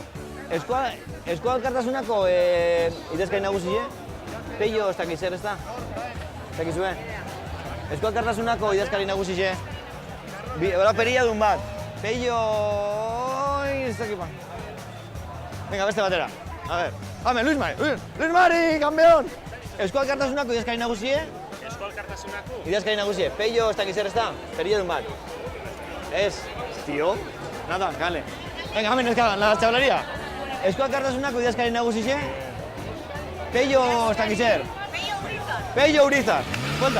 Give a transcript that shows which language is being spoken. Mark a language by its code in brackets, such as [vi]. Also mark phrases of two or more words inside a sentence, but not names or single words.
[eu] Eusko Alkartasunako idazkari nagusie. Peio ez dakiz zer ez da? Ez dakizue? Eusko Alkartasunako idazkari nagusie. Hora perilla dun bat. Peio... ez dakipa. Venga, beste batera. [es] A ver. [eu] Hame, Luis Mari, campeón! Eusko Alkartasunako idazkari nagusie. Idazkari nagusie. Peio ez dakiz zer ez da? Perilla dun bat. Ez. Tío. [es] Nada, kale. [eu] Venga, hamen ezkagan, [es] la chavalería. [eu] Eusko Alkartasunako idazkari nagusie. Peio ez dakiz zer. Peio Urizar. Buelta.